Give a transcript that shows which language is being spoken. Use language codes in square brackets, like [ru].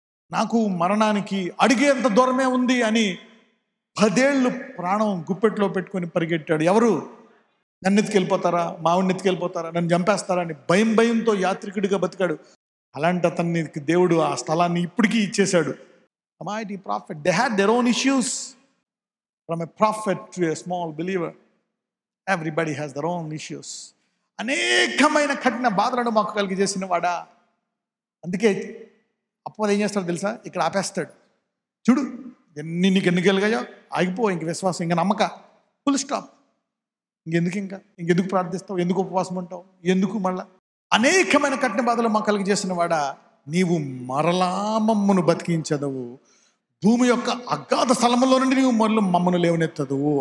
[te] నాకు మరణానికి అడిగేంత దూరమే ఉంది అని 10 ఏళ్ళు ప్రాణం గుప్పెట్లో పెట్టుకొని పరిగెట్టాడు. ఎవరు? నన్ను ఎత్తుకెళ్ళిపోతారా, మావిడిని ఎత్తుకెళ్ళిపోతారా, నన్ను చంపేస్తారా అని భయంతో యాత్రికుడిగా బతికాడు. అలాంటి అతనికి దేవుడు ఆ స్థలాన్ని ఇప్పటికీ ఇచ్చేశాడు. [en] Mighty prophet, they had their own issues. From a prophet to a small believer, everybody has their own issues. [te] అనేకమైన కఠిన బాధలను మాకు కలిగజేసిన వాడా. అందుకే అప్పవాడు ఏం చేస్తాడు తెలుసా? ఇక్కడ ఆపేస్తాడు. చూడు, నీకు ఎన్ని కలిగాయో ఆగిపో, ఇంక విశ్వాసం, ఇంక నమ్మక, ఫుల్ స్టాప్. ఇంకెందుకు ప్రార్థిస్తావు, ఎందుకు ఉపవాసం ఉంటావు, ఎందుకు మళ్ళా అనేకమైన కఠిన బాధలు మాకు కలిగజేసిన వాడా, నీవు మరలా మమ్మను బతికించదవు, భూమి యొక్క అగాధ స్థలంలో నుండి నీవు మమ్మను లేవనెత్తదువు.